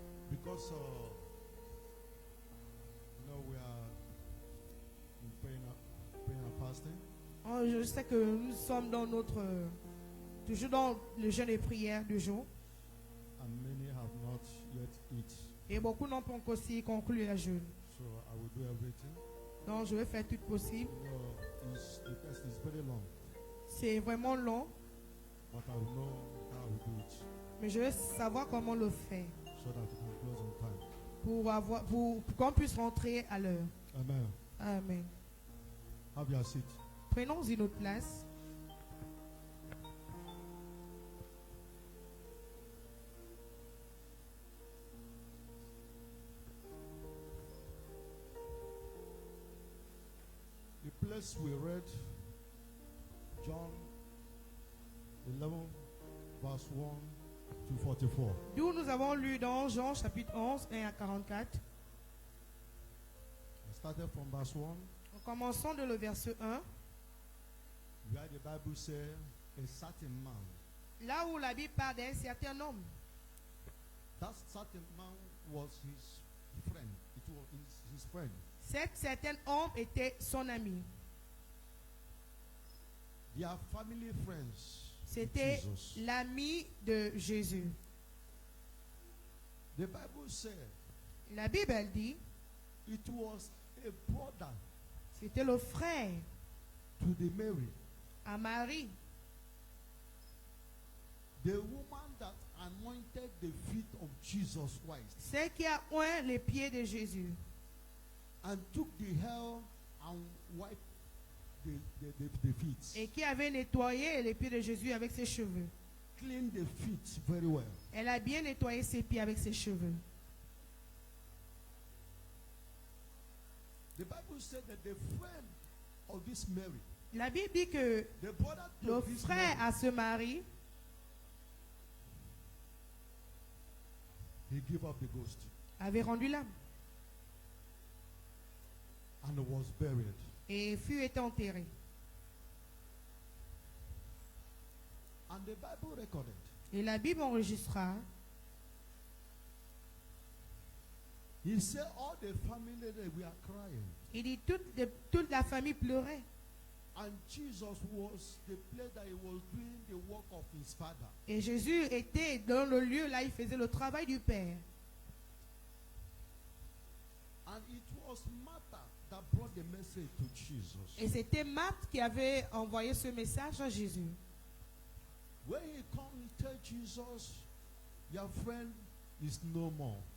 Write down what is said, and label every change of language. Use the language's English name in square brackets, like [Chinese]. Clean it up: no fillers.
[English] Because we are in praying and fasting. [French] Oh, je sais que nous sommes dans toujours dans le jeûne et prière du jour. [English] And many have not yet eaten. [French] Et beaucoup n'ont pas encore aussi conclu la jeûne. [English] So I will do everything. [French] Donc je vais faire tout possible. [English] The test is very long, [French] C'est vraiment long, [English] but I will know how we do it [French] mais je vais savoir comment le faire [English] so that we can close on time. [French] pour qu'on puisse rentrer à l'heure. [English] Amen. [French] Amen. [English] Have your seat. [French] Prenons une autre place. [English] The place we read, John 11, verse 1 to 44. [French] D'où nous avons lu dans Jean chapitre 11, 1 à 44. [English] I started from verse 1, [French] En commençant de le verset 1, [English] where the Bible says, a certain man. [French] là où la Bible parle d'un certain homme. [English] That certain man was his friend. It was his friend. [French] Cet certain homme était son ami. [English] They are family friends. with [French] C'était [English] Jesus. [French] l'ami de Jésus. [English] The Bible said [French] La Bible elle dit, [English] it was a brother [French] c'était le frère [English] to the Mary, [French] à Marie, [English] the woman that anointed the feet of Jesus Christ [French] celle qui a oint les pieds de Jésus [English] and took the hair and wiped the feet. [French] et qui avait nettoyé les pieds de Jésus avec ses cheveux. [English] Clean the feet very well. [French] Elle a bien nettoyé ses pieds avec ses cheveux. [English] The Bible said that the friend of this Mary, [French] La Bible dit que [English] the brother [French] le [English] to this [French] frère [English] Mary, [French] à ce mari, [English] he gave up the ghost [French] avait rendu l'âme [English] and was buried. [French] et fut été enterré. [English] And the Bible recorded [French] Et la Bible enregistra, [English] he said all the family they were crying. [French] il dit toute la famille pleurait. [English] And Jesus was the place that he was doing the work of his father. [French] Et Jésus était dans le lieu là, il faisait le travail du Père. [English] And it was Martha that brought the message to Jesus. [French] Et c'était Marthe qui avait envoyé ce message à Jésus. [English] When he come, he tell Jesus, your friend is no more.